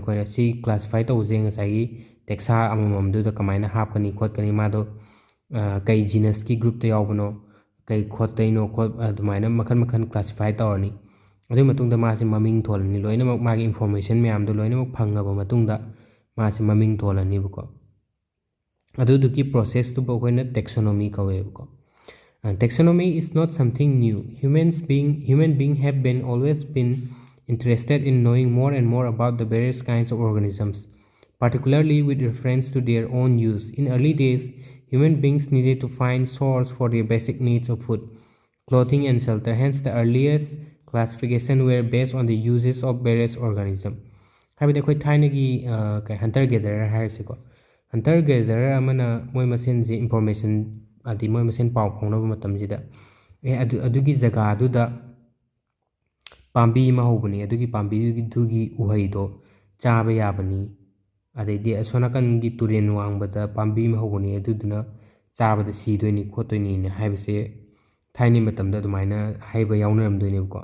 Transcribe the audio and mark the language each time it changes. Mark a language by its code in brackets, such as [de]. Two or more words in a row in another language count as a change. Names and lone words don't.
[mni] ꯑꯩꯈꯣꯏꯅ ꯁꯤ ꯀ꯭ꯂꯥꯁꯤꯐꯥꯏ ꯇꯧꯕꯁꯦ ꯉꯁꯥꯏꯒꯤ ꯇꯦꯛꯁꯥ ꯑꯃꯃꯝꯗꯨꯗ ꯀꯃꯥꯏꯅ ꯍꯥꯞꯀꯅꯤ ꯈꯣꯠꯀꯅꯤ, ꯃꯥꯗꯣ ꯀꯩ ꯖꯤꯅꯁꯀꯤ ꯒ꯭ꯔꯨꯞꯇ ꯌꯥꯎꯕꯅꯣ, ꯀꯩ ꯈꯣꯠꯇꯩꯅꯣ ꯑꯗꯨꯃꯥꯏꯅ ꯃꯈꯜ ꯃꯈꯜ ꯀ꯭ꯂꯥꯁꯤꯐꯥꯏ ꯇꯧꯔꯅꯤ. ꯑꯗꯨꯒꯤ ꯃꯇꯨꯡꯗ ꯃꯥꯁꯦ ꯃꯃꯤꯡ ꯊꯣꯜꯂꯅꯤ. ꯂꯣꯏꯅꯃꯛ ꯃꯥꯒꯤ ꯏꯟꯐꯣꯔꯃꯦꯁꯟ ꯃꯌꯥꯝꯗꯣ ꯂꯣꯏꯅꯃꯛ ꯐꯪꯉꯕ ꯃꯇꯨꯡꯗ ꯃꯥꯁꯦ ꯃꯃꯤꯡ ꯊꯣꯜꯂꯅꯤꯕꯀꯣ. ꯑꯗꯨꯗꯨꯒꯤ ꯄ꯭ꯔꯣꯁꯦꯁꯇꯨꯕꯨ ꯑꯩꯈꯣꯏꯅ ꯇꯦꯛꯁꯣꯅꯣꯃꯤ ꯀꯧꯋꯦꯕꯀꯣ. [en] Taxonomy is not something new. Human being have been always been interested in knowing more and more about the various kinds of organisms, particularly with reference to their own use. In early days, human beings needed to find source for their basic needs of food, clothing, and shelter. Hence, the earliest classification were based on the uses of various organisms. [mni] ꯍꯥꯏꯕꯗꯤ ꯑꯩꯈꯣꯏ ꯊꯥꯏꯅꯒꯤ [en] hunter gatherer [mni] ꯍꯥꯏꯔꯁꯤꯀꯣ. [en] hunter gatherer [mni] ꯑꯃꯅ ꯃꯣꯏ ꯃꯁꯦꯟꯁꯦ ꯏꯟꯐꯣꯔꯃꯦꯁꯟ, ꯍꯥꯏꯗꯤ ꯃꯣꯏ ꯃꯁꯦꯟ ꯄꯥꯎ ꯐꯥꯎꯅꯕ ꯃꯇꯝꯁꯤꯗ ꯑꯗꯨꯒꯤ ꯖꯒꯥꯗꯨꯗ ꯄꯥꯝꯕꯤ ꯑꯃ ꯍꯧꯕꯅꯤ, ꯑꯗꯨꯒꯤ ꯄꯥꯝꯕꯤꯗꯨꯒꯤ ꯎꯍꯩꯗꯣ ꯆꯥꯕ ꯌꯥꯕꯅꯤ, ꯑꯗꯩꯗꯤ ꯑꯁꯣꯝ ꯅꯥꯀꯟꯒꯤ ꯇꯨꯔꯦꯟ ꯋꯥꯡꯕꯗ ꯄꯥꯝꯕꯤ ꯑꯃ ꯍꯧꯕꯅꯤ, ꯑꯗꯨꯗꯨꯅ ꯆꯥꯕꯗ ꯁꯤꯗꯣꯏꯅꯤ ꯈꯣꯠꯇꯣꯏꯅꯤꯅ ꯍꯥꯏꯕꯁꯦ ꯊꯥꯏꯅꯒꯤ ꯃꯇꯝꯗ ꯑꯗꯨꯃꯥꯏꯅ ꯍꯥꯏꯕ ꯌꯥꯎꯅꯔꯝꯗꯣꯏꯅꯦꯕꯀꯣ.